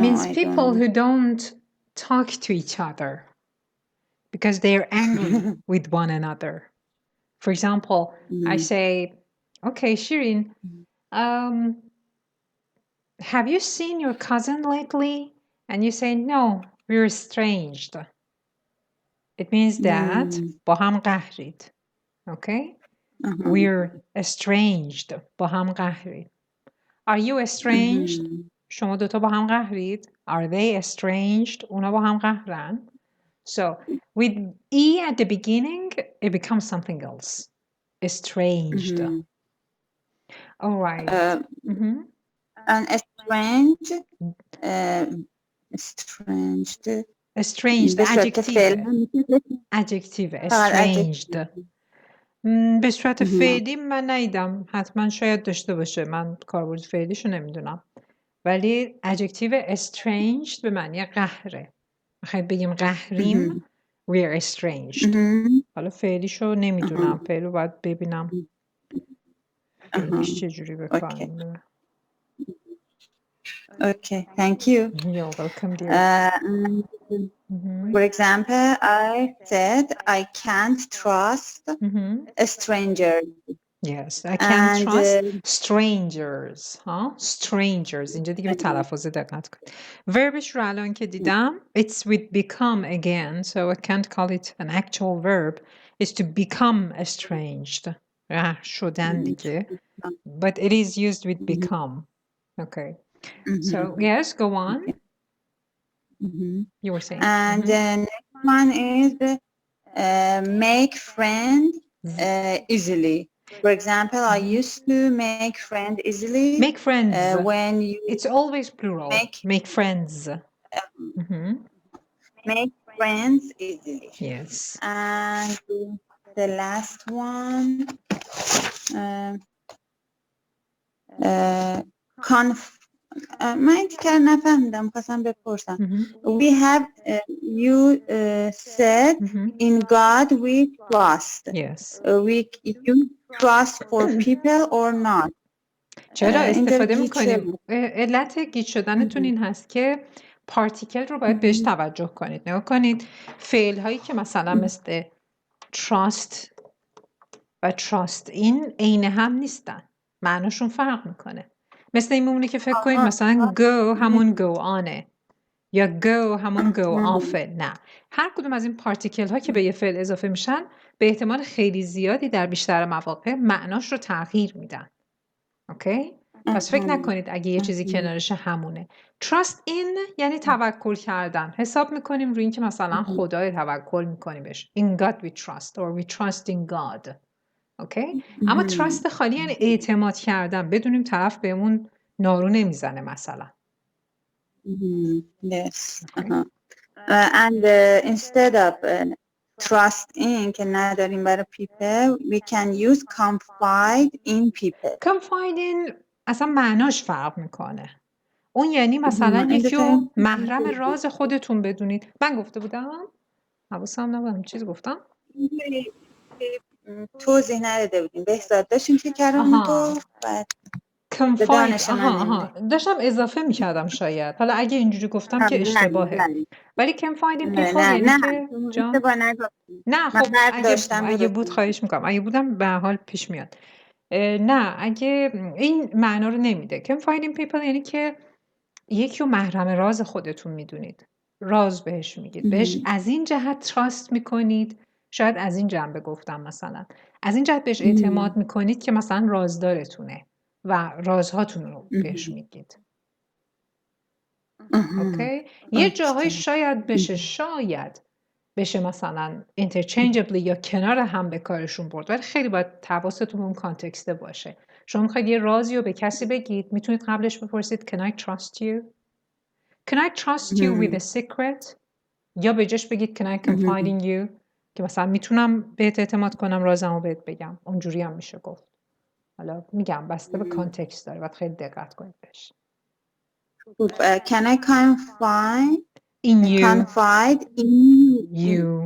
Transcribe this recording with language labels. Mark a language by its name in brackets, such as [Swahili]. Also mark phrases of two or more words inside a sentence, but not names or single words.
[English] means people who don't talk to each other because they're angry with one another. For example, I say, okay, Shirin, have you seen your cousin lately? And you say, no, we're estranged. It means that [Persian] با هم قهرید. [English] Okay? We're estranged. [Persian] با هم قهرید. [English] Are you estranged? [Persian] شما دوتا با هم قهرید. [English] Are they estranged? [Persian] اونا با هم قهرن. [English] So with E at the beginning, it becomes something else. Estranged. All right. And estranged, estranged, adjective, estranged. [Persian] به صورت فعلی من ندیدم، حتما شاید داشته باشه، من کاربرد فعلیشو نمیدونم، ولی [English] adjective estranged [Persian] به معنی قهره. میخوایم بگیم قهریم [English] we are estranged. [Persian] حالا فعلیشو نمیدونم، فعلو باید ببینم فعلیش چجوری بکنم. [English] Okay, thank you. You're welcome, dear. For example, I said I can't trust a stranger. Yes, I can't trust strangers. Strangers. [Persian] اینجا دیگه به تلفظ دقت کن. Verbش رو الان که دیدم, [English] it's with become again, so I can't call it an actual verb. It's to become estranged. [Persian] شدن دیگه. [English] But it is used with become. Okay. So, yes, go on. You were saying. And the next one is make friends easily. For example, I used to make friends easily. Make friends. When you It's always plural. Make friends. Make friends easily. Yes. And the last one, [Persian] من که نفهمیدم خواستم بپرسم. [English] We have you said in God we trust. Yes. You trust for people or not. [Persian] چرا استفاده میکنیم؟ علت گیج شدنتون این هست که پارتیکل رو باید بهش توجه کنید. نگاه کنید فعل هایی که مثلا مثل trust و trust این عین هم نیستن، معناشون فرق میکنه. مثل این میمونه که فکر کنید مثلا go همون [English] go onه [Persian] یا go همون [English] go offه. [Persian] نه، هر کدوم از این پارتیکل ها که به یه فعل اضافه میشن به احتمال خیلی زیادی در بیشتر مواقع معناش رو تغییر میدن. اوکی؟ پس فکر نکنید اگه یه چیزی کنارش همونه. [English] trust in [Persian] یعنی توکل کردن. حساب میکنیم روی این که مثلا خدای توکل میکنیم بهش. [English] In God we trust or we trust in God. [Persian] اوکی؟ اما trust خالی یعنی اعتماد کردن. بدونیم طرف بهمون نارو نمیزنه مثلا. [English] Yes. And instead of trust in [Persian] که نداریم برای [English] people, we can use confide in people. confide in [Persian] اصلا معناش فرق میکنه. اون یعنی مثلا یکی رو محرم راز خودتون بدونید. من گفته بودم؟ حواسم نبودم چیز گفتم؟ توضیح نداده بودیم. بهزاد داشتیم که کردم تو بعد confide. داشتم اضافه میکردم شاید. حالا اگه اینجوری گفتم که اشتباهه. ولی [English] confide in people [Persian] یعنی که نه خب اگه بود خواهش میکنم. اگه بودم به هر حال پیش میاد. نه اگه این معنا رو نمیده. [English] confide in people [Persian] یعنی که یکی رو محرم راز خودتون میدونید. راز بهش میگید. بهش از این جهت تراست میکنید. شاید از این جنبه گفتم مثلا. از این جهت بهش اعتماد میکنید که مثلا رازدارتونه و رازهاتون رو بهش میگید. اوکی؟ یه جاهای شاید بشه مثلا interchangeably یا کنار هم به کارشون برد. ولی خیلی باید حواستون اون کانتکسته باشه. شما میخواید یه رازی رو به کسی بگید میتونید قبلش بپرسید [English] Can I trust you? Can I trust you with a secret? [Persian] یا به جاش بگید [English] Can I confide in you? [Persian] که مثلا میتونم بهت اعتماد کنم رازمو بهت بگم. اونجوری هم میشه گفت. حالا میگم بسته به کانتکست داره. باید خیلی دقت کنید بهش. [English] Can I confide in you? Confide in you.